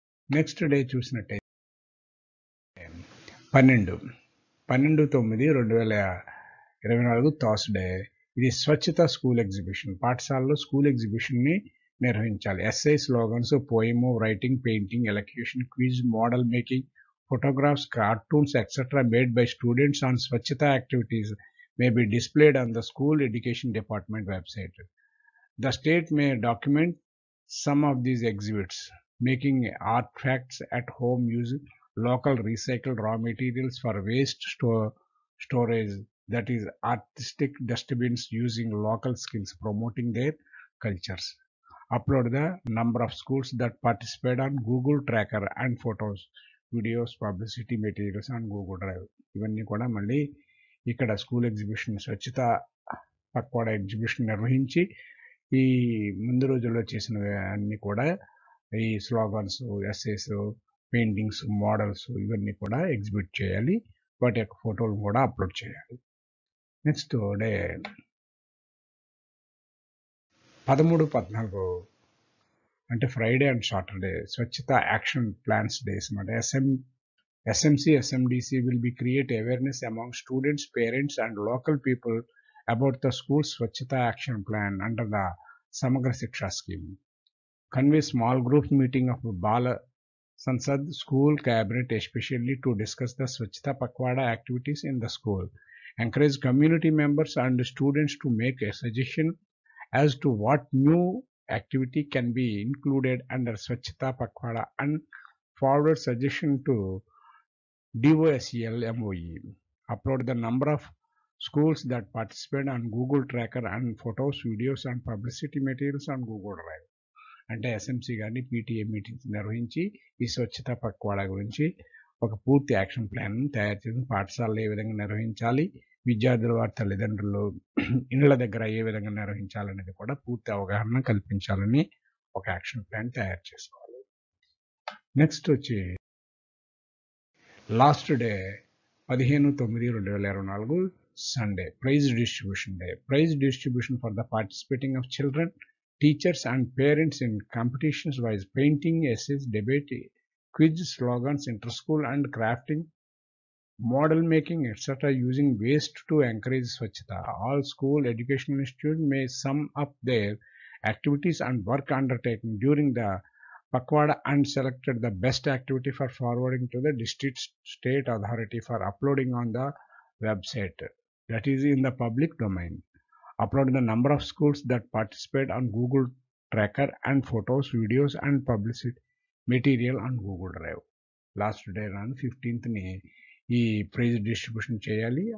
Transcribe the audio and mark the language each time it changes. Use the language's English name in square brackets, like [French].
[Telugu] Next day చూసినట్టయితే 12/9/2024 Thursday. ఇది స్వచ్ఛత స్కూల్ ఎగ్జిబిషన్. పాఠశాలలో స్కూల్ ఎగ్జిబిషన్ని నిర్వహించాలి. SI, slogans, పోయము, writing, painting, elocution, quiz, model making, [English] photographs, cartoons, etc. made by students on Swachhata activities may be displayed on the school education department website. The state may document some of these exhibits, making artifacts at home using local recycled raw materials for waste storage, that is artistic dustbins using local skills, promoting their cultures. Upload the number of schools that participate on Google Tracker and photos, videos, publicity materials and Google drive. [Telugu] ఇవన్నీ కూడా మళ్ళీ ఇక్కడ school exhibition, స్వచ్ఛత పక్వాడ exhibition నిర్వహించి ఈ ముందు రోజుల్లో చేసిన అన్నీ కూడా ఈ స్లోగన్స్, ఎస్సేస్, పెయింటింగ్స్, మోడల్స్ ఇవన్నీ కూడా ఎగ్జిబిట్ చేయాలి. వాటి యొక్క ఫోటోలు కూడా అప్లోడ్ చేయాలి. నెక్స్ట్ డే 13-14 అంటే ఫ్రైడే అండ్ సాటర్డే స్వచ్ఛత యాక్షన్ ప్లాన్స్ డేస్ అన్నమాట. [English] SMC, SMDC will be create awareness among students, parents and local people about the school's Swachhata action plan under the Samagra Shiksha scheme. Convey small group meeting of Bala Sansad school cabinet especially to discuss the Swachhata Pakwada activities in the school. Encourage community members and students to make a suggestion as to what new activity can be included under Swachhata Pakwada and forward suggestion to DOSEL MOE. Upload the number of schools that participate on Google Tracker and photos, videos and publicity materials on Google Drive. [Telugu] అంటే SMC కానీ PTA meetings నిర్వహించి ఈ స్వచ్ఛత పక్వాడా గురించి ఒక పూర్తి action plan తయారు చేసి పాఠశాలలో ఏ విధంగా నిర్వహించాలి, విద్యార్థుల వారి తల్లిదండ్రులు ఇళ్ల దగ్గర ఏ విధంగా నిర్వహించాలనేది కూడా పూర్తి అవగాహన కల్పించాలని ఒక యాక్షన్ ప్లాన్ తయారు చేసుకోవాలి. నెక్స్ట్ వచ్చి last day 15/9/2024 Sunday prize distribution day. [English] Prize distribution for the participating of children, teachers and parents in competitions wise painting, essays, debate, quiz, slogans, inter-school and crafting model making, etc., using waste to encourage Swachhata. All school educational institutes may sum up their activities and work undertaken during the Pakwada and selected the best activity for forwarding to the district state authority for uploading on the website, that is in the public domain. Upload the number of schools that participate on Google Tracker and photos, videos and publicity material on Google Drive. [Telugu] Last day రాను 15th ఈ prize distribution చేయాలి.